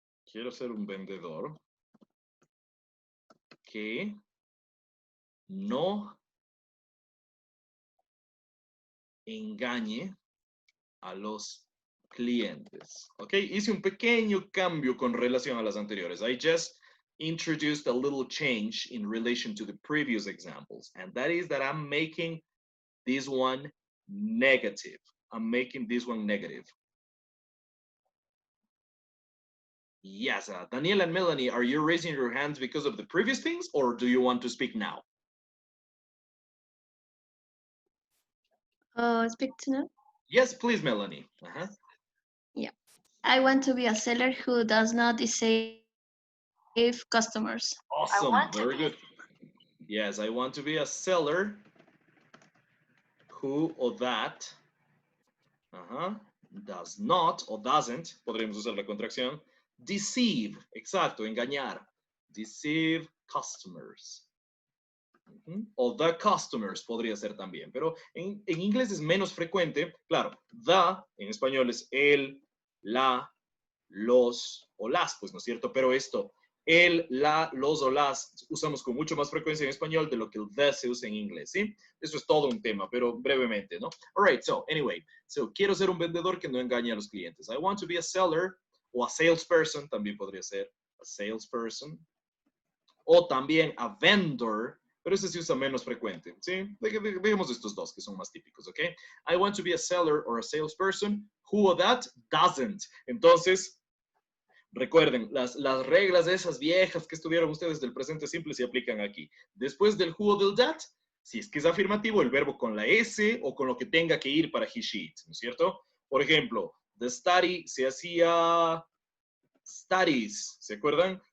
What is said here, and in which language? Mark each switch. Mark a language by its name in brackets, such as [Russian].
[Spanish] Quiero ser un vendedor que no engañe a los clientes. Ok, hice un pequeño cambio con relación a las anteriores. [English] I just introduced a little change in relation to the previous examples, and that is that I'm making this one negative. I'm making this one negative. Yes, Daniel and Melanie, are you raising your hands because of the previous things, or do you want to speak now? Speak to now? Yes, please, Melanie. Yeah. I want to be a seller who does not deceive customers. Awesome, very good. Yes, I want to be a seller who or that does not or doesn't, [Spanish] podríamos usar la contracción, [English] deceive, [Spanish] exacto, engañar, [English] deceive customers. [Spanish] O the customers podría ser también, pero en inglés es menos frecuente. Claro, the en español es el, la, los o las, pues no es cierto, pero esto, el, la, los o las, usamos con mucho más frecuencia en español de lo que el the se usa en inglés, ¿sí? Eso es todo un tema, pero brevemente, ¿no? [English] All right, so anyway, [Spanish] quiero ser un vendedor que no engañe a los clientes. [English] I want to be a seller [Spanish] o a salesperson, también podría ser a salesperson, o también a vendor, pero ese se usa menos frecuente, ¿sí? Digamos estos dos que son más típicos, ¿ok? [English] I want to be a seller or a salesperson who or that doesn't. [Spanish] Entonces, recuerden, las reglas de esas viejas que estudiaron ustedes del presente simple se aplican aquí. Después del who o del that, Si es que es afirmativo, el verbo con la S o con lo que tenga que ir para he, she, it, ¿no es cierto? Por ejemplo, the study se hacía studies, ¿se acuerdan?